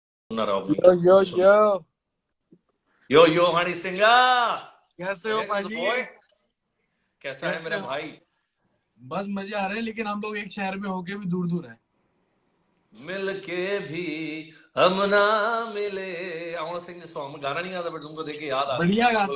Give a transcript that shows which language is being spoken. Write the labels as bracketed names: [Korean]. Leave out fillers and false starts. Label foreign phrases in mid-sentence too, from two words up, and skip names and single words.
[Hindi] सुना रहा हूँ। यो यो यो यो यो हनी सिंगा, कैसे हो पाजी? कैसा है कैसे मेरा हो? भाई? बस मजे आ रहे हैं, लेकिन हम लोग एक शहर में होके भी दूर दूर है। मिल के भी हम ना मिले। [English] I want to sing this song. [Hindi] गाना नहीं आता बट तुमको देख के याद आ रही है। बढ़िया मुझको